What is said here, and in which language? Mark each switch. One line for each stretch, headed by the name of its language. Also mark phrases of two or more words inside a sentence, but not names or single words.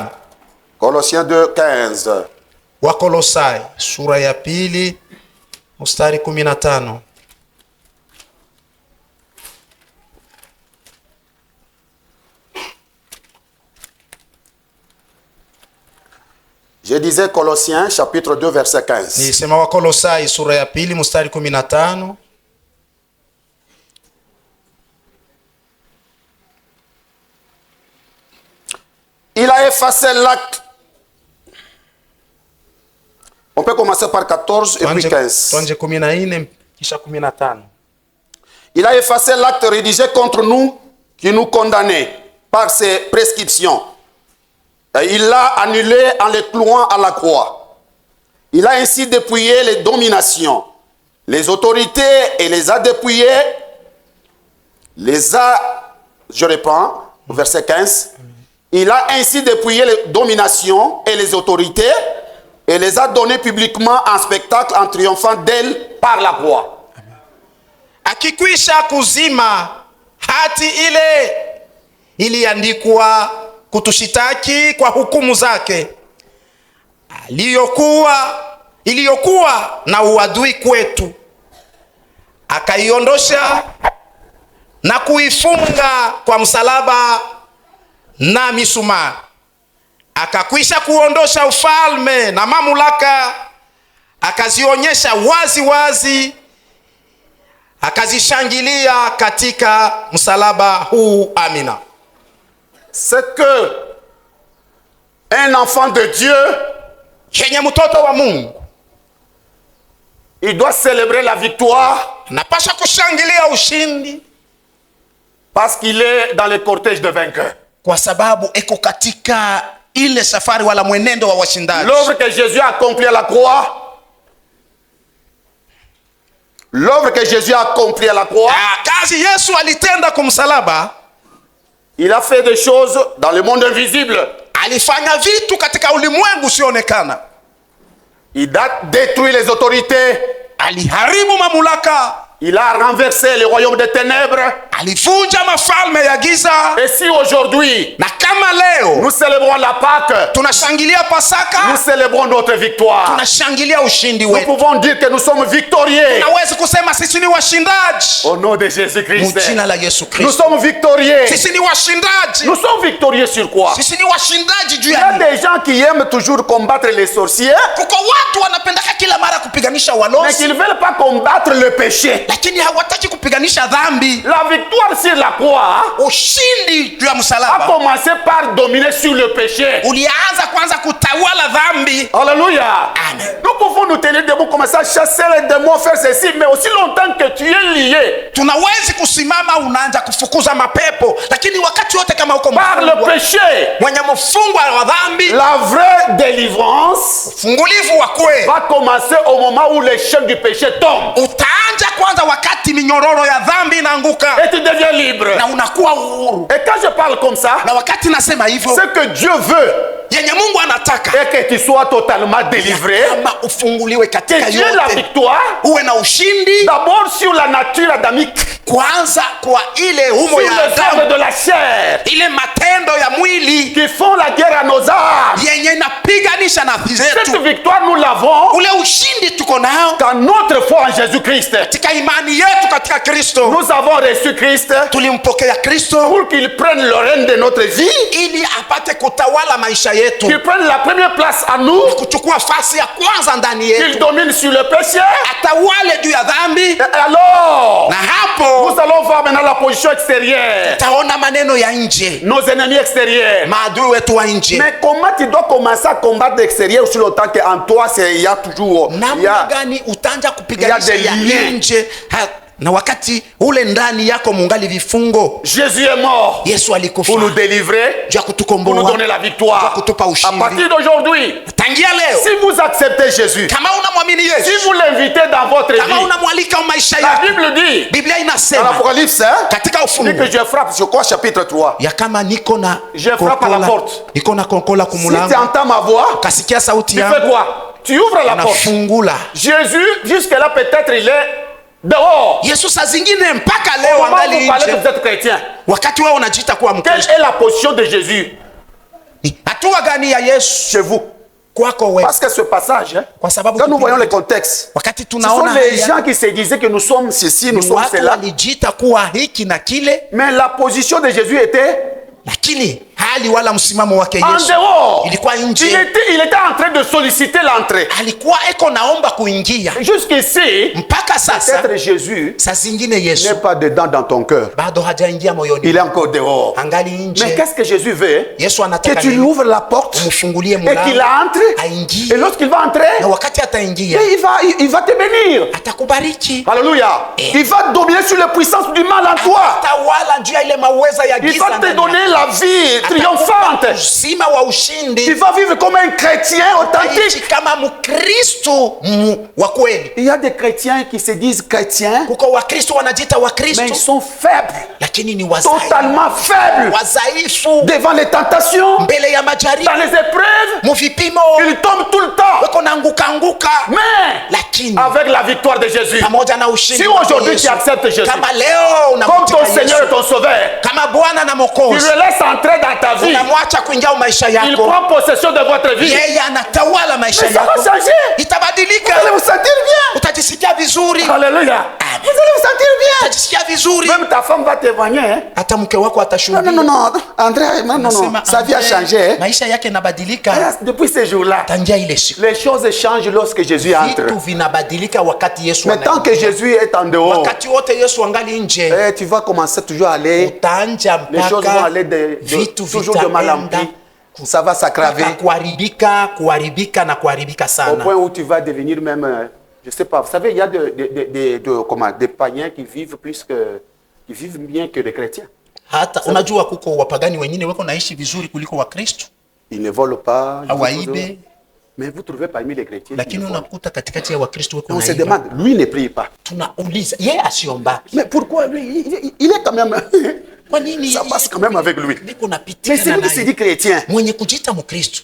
French: Colossiens 2, 15.
Swahili: Wakolosai sura ya 2 mstari 15.
French: Je disais Colossiens chapitre 2 verset 15.
Swahili: Nisema Wakolosai sura ya 2 mstari 15.
French: Il a effacé l'acte. On peut commencer par 14 et puis 15.
Swahili: Tuanze 14 kisha 15.
French: Il a effacé l'acte rédigé contre nous qui nous condamnait par ses prescriptions. Et il l'a annulé en le clouant à la croix. Il a ainsi dépouillé les dominations, les autorités et les a dépouillées. Je reprends, verset 15. Il a ainsi dépouillé les dominations et les autorités et les a données publiquement en spectacle en triomphant d'elles par la croix.
Swahili: Akikwisha kuzima hati ile iliandikwa kutushitaki kwa hukumu zake iliyokuwa na uadui kwetu, akaiondosha na kuifunga kwa msalaba na misumari. Akakwisha kuondosha ufalme na mamlaka, akazionyesha wazi wazi, akazishangilia katika msalaba huu. Amina.
French: C'est que un enfant de Dieu,
Swahili: Yenye mtoto wa Mungu,
French: il doit célébrer la victoire
Swahili: napasha kushangilia ushindi
French: parce qu'il est dans le cortège de vainqueurs.
Swahili: kwa sababu eko katika ile safari wala mwenendo wa washindaji.
French: L'œuvre que Jésus a accomplie à la croix, l'œuvre que Jésus a accomplie à la croix,
Swahili: Kazi Yesu alitenda kumsalaba,
French: il a fait des choses dans le monde invisible.
Swahili: alifanya vitu katika ulimwengu usioonekana.
French: Il a détruit les autorités.
Swahili: Aliharibu mamlaka,
French: Il a renversé le royaume des ténèbres.
Swahili: alivunja mafalme ya giza.
French: Et si aujourd'hui,
Swahili: Na kama leo
French: nous célébrons la Pâque,
Swahili: tunashangilia
French: nous
Swahili: Pasaka,
French: célébrons notre victoire.
Swahili: tunashangilia ushindi
French: Nous
Swahili: wetu.
French: pouvons dire que nous sommes victorieux.
Swahili: Naweza kusema sisi ni washindaji
French: Au nom de Jésus-Christ.
Swahili: mjina la Yesu
French: Nous
Swahili: Kristo.
French: sommes victorieux.
Swahili: Sisi ni washindaji.
French: Nous sommes victorieux sur quoi?
Swahili: Sisi ni washindaji juu
French: Il y
Swahili: ya
French: a
Swahili: nini?
French: des gens qui aiment toujours combattre les sorciers,
Swahili: Kuko watu wanapendaka kila mara kupiganisha
French: mais
Swahili: walosi,
French: qui ne veulent pas combattre le péché.
Swahili: lakini hawataki kupiganisha dhambi.
French: La victoire sur la croix
Swahili: Ushindi juu ya
French: a
Swahili: msalaba
French: commencé par dominer sur le péché.
Swahili: ulianza kwanza kutawala dhambi.
French: Alléluia.
Swahili: Amen.
French: Nous pouvons nous tenir debout, commencer à chasser les démons, faire ceci, mais aussi longtemps que tu es lié
Swahili: Tunawezi kusimama unaanza kufukuza mapepo, lakini wakati wote kama uko
French: par le
Swahili: mfungwa,
French: péché,
Swahili: mwenye mfungwa wa dhambi,
French: la vraie délivrance
Swahili: fungulivu wa kweli
French: va commencer au moment où les chaînes du péché tombent.
Swahili: utaanza kwanza wakati minyororo ya dhambi inaanguka
French: Et tu deviens libre.
Swahili: na unakuwa uhuru.
French: Et quand je parle comme ça,
Swahili: Na wakati nasema hivyo,
French: c'est que Dieu veut
Swahili: yenye Mungu anataka
French: et que tu sois totalement délivré.
Swahili: kama ufunguliwe katika
French: Que tu aies la
Swahili: yote,
French: victoire
Swahili: uwe na ushindi
French: d'abord sur la nature adamique,
Swahili: kwanza kwa ile humo
French: sur
Swahili: ya
French: les
Swahili: Adamu,
French: œuvres de la chair
Swahili: ile matendo ya mwili
French: qui font la guerre à nos âmes.
Swahili: yenye inapiganisha nafsi
French: Cette
Swahili: zetu.
French: victoire, nous l'avons
Swahili: Ule ushindi tuko nao
French: dans notre foi en Jésus-Christ.
Swahili: katika imani yetu katika Kristo.
French: Nous avons reçu Christ
Swahili: Tulimpokea Kristo
French: pour qu'il prenne le règne de notre vie,
Swahili: ili apate kutawala maisha yetu,
French: qu'il prenne la première place à nous,
Swahili: kuchukua fasi ya kwanza ndani
French: qu'il
Swahili: yetu,
French: domine sur le péché.
Swahili: atawale juu ya dhambi.
French: Et alors,
Swahili: Na hapo
French: nous allons voir maintenant la position extérieure,
Swahili: taona maneno ya nje,
French: nos ennemis extérieurs.
Swahili: maadui wetu wa nje.
French: Mais comment tu dois commencer à combattre l'extérieur aussi longtemps qu'en toi, il y a toujours...
Swahili: Namna gani utanja kupiganisha ya ya nje na wakati ule ndani yako mungali vifungo?
French: Jésus est mort
Swahili: Yesu alikufa
French: pour nous délivrer,
Swahili: juu ya
French: pour nous
Swahili: kutukomboa,
French: donner la
Swahili: juu ya
French: victoire.
Swahili: kutupa
French: À
Swahili: ushindi.
French: partir d'aujourd'hui,
Swahili: Tangia leo
French: si vous acceptez Jésus,
Swahili: kama unamwamini
French: si
Swahili: Yesu,
French: vous l'invitez dans votre
Swahili: kama
French: vie,
Swahili: unamwalika maisha
French: la
Swahili: yako,
French: Bible dit,
Swahili: Biblia
French: dans
Swahili: inasema
French: l'Apocalypse,
Swahili: katika
French: dit
Swahili: Ufunuo
French: que je frappe, je crois chapitre 3.
Swahili: ya kama niko na
French: Je frappe à la porte.
Swahili: niko na konkola
French: Si tu
Swahili: kumulango,
French: entends ma voix,
Swahili: kasikia sauti
French: tu fais
Swahili: yangu,
French: quoi? Tu ouvres la porte.
Swahili: nafungula.
French: Jésus, jusque-là, peut-être il est dehors.
Swahili: Yesu saa zingine mpaka
French: Au
Swahili: leo
French: moment où
Swahili: angali
French: vous parlez que
Swahili: nje.
French: vous êtes chrétien,
Swahili: Wakati wewe unajiita kuwa
French: quelle
Swahili: Mkristo,
French: est la position de Jésus
Swahili: ni hatua gani ya Yesu
French: chez vous?
Swahili: kwako wewe?
French: Parce que ce passage, hein,
Swahili: Kwa sababu
French: quand nous voyons le contexte,
Swahili: wakati
French: ce sont
Swahili: tunaona
French: les
Swahili: haya,
French: gens qui se disaient que nous sommes ceci, nous
Swahili: ni
French: sommes
Swahili: watu
French: cela.
Swahili: walijiita kuwa hiki na kile,
French: Mais la position de Jésus était
Swahili: lakini hali wala msimamo wake
French: en
Swahili: Yesu
French: dehors.
Swahili: ilikuwa
French: Il
Swahili: nje.
French: était en train de solliciter l'entrée.
Swahili: Alikuwa eko naomba kuingia.
French: Jusqu'ici,
Swahili: Mpaka sasa
French: peut-être Jésus
Swahili: saa zingine Yesu
French: n'est pas dedans dans ton cœur.
Swahili: bado hajaingia moyoni,
French: Il est encore dehors.
Swahili: angali
French: Mais
Swahili: nje.
French: qu'est-ce que Jésus veut?
Swahili: Yesu
French: Que
Swahili: anataka
French: tu lui
Swahili: nini?
French: ouvres la porte
Swahili: Umfungulie
French: et qu'il
Swahili: mlango
French: entre.
Swahili: aingie,
French: Et lorsqu'il va entrer,
Swahili: na wakati ataingia
French: il va te bénir.
Swahili: atakubariki,
French: Alléluia. Il va dominer sur les puissances du mal en toi.
Swahili: atawala juu ya ile maweza ya
French: Il
Swahili: giza
French: va te
Swahili: ndani
French: donner
Swahili: yako.
French: la vie triomphante.
Swahili: Uzima wa
French: Tu
Swahili: ushindi,
French: vas vivre comme un chrétien
Swahili: utaishi
French: authentique.
Swahili: kama Mkristo wa kweli.
French: Il y a des chrétiens qui se disent chrétiens,
Swahili: Kuko Wakristo wanajiita
French: mais ils
Swahili: Wakristo
French: sont faibles,
Swahili: lakini ni wazaifu,
French: totalement faibles
Swahili: wazaifu
French: devant les tentations,
Swahili: mbele ya majaribu,
French: dans les épreuves.
Swahili: muvipimo
French: Ils tombent tout le temps.
Swahili: weko na anguka,
French: Mais
Swahili: lakini
French: avec la victoire de Jésus,
Swahili: pamoja na ushindi
French: si
Swahili: wa
French: aujourd'hui
Swahili: Yesu,
French: tu acceptes Jésus
Swahili: kama leo
French: comme
Swahili: unamtika
French: ton Seigneur et
Swahili: Yesu
French: ton Sauveur,
Swahili: kama Bwana na
French: tu
Swahili: Mwokozi,
French: le laisses entrer dans ta vie,
Swahili: unamwacha kuingia maisha
French: il
Swahili: yako,
French: prend possession de votre vie.
Swahili: yeye anatawala maisha
French: Mais ça va
Swahili: yako,
French: changer.
Swahili: itabadilika,
French: Vous allez vous sentir bien.
Swahili: utajisikia vizuri,
French: Alléluia. Vous allez vous sentir bien.
Swahili: utajisikia vizuri,
French: Même ta femme va témoigner. Hein?
Swahili: hata mke wako
French: Non,
Swahili: atashuhudia.
French: non, non, non. André, non, non, non.
Swahili: Anasema,
French: Sa vie a
Swahili: Andre,
French: changé. Hein?
Swahili: maisha yake inabadilika
French: Depuis ces jours-là,
Swahili: tangia ile siku.
French: les choses changent lorsque Jésus entre.
Swahili: Vitu vinabadilika wakati Yesu
French: Mais tant que
Swahili: anaingia.
French: Jésus est en dehors,
Swahili: Wakati wote Yesu angali nje,
French: tu vas commencer toujours à aller.
Swahili: utaanja
French: Les choses vont
Swahili: mpaka
French: aller
Swahili: vitu
French: toujours de mal en
Swahili: vitaenda
French: pis. Ça va s'aggraver.
Swahili: kuharibika na kuharibika
French: Au
Swahili: sana,
French: point où tu vas devenir même, je sais pas, vous savez, il y a des païens qui vivent qui vivent bien que les chrétiens.
Swahili: hata unajua kuko wapagani wengine weko naishi vizuri kuliko Wakristo,
French: Ils ne volent pas.
Swahili: hawaibe,
French: Mais vous trouvez parmi les chrétiens.
Swahili: lakini unakuta katikati ya Wakristo weko
French: On se
Swahili: naiba.
French: demande, lui ne prie pas.
Swahili: Tunauliza yeye asiomba,
French: Mais pourquoi lui, il est quand même.
Swahili: kwa nini
French: Ça passe quand même avec lui.
Swahili: niko
French: Mais
Swahili: napitia
French: celui qui se dit chrétien,
Swahili: mwenye kujiita Mkristo